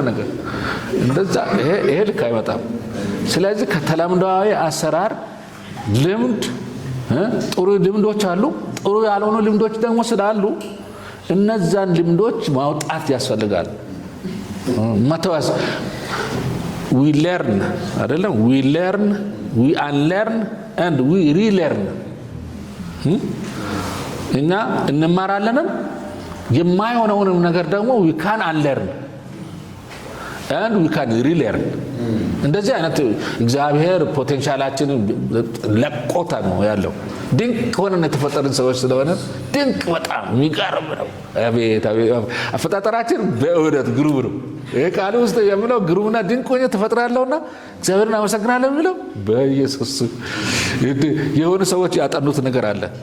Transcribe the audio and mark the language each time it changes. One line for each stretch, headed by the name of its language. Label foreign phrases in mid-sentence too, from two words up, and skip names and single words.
Amharic: ነገር እንደዛ ይሄ ልክ አይመጣም። ስለዚህ ከተለምዷዊ አሰራር ልምድ ጥሩ ልምዶች አሉ፣ ጥሩ ያልሆኑ ልምዶች ደግሞ ስላሉ እነዛን ልምዶች ማውጣት ያስፈልጋል። መተዋስ
English: we learn
Amharic: አይደለም
English: we unlearn and we relearn።
Amharic: እኛ እንማራለንም የማይሆነውንም ነገር ደግሞ
English: we can unlearn and we can relearn።
Amharic: እንደዚህ አይነት እግዚአብሔር ፖቴንሻላችንን ለቆታ ነው ያለው። ድንቅ ሆነን የተፈጠርን ሰዎች ስለሆነ ድንቅ በጣም የሚገርም ነው። አቤት አፈጣጠራችን በእውነት ግሩም ነው። ይሄ ቃል ውስጥ የሚለው ግሩምና ድንቅ ሆነ ተፈጥራለሁና እግዚአብሔርን አመሰግናለሁ የሚለው በኢየሱስ የሆኑ ሰዎች ያጠኑት ነገር አለ።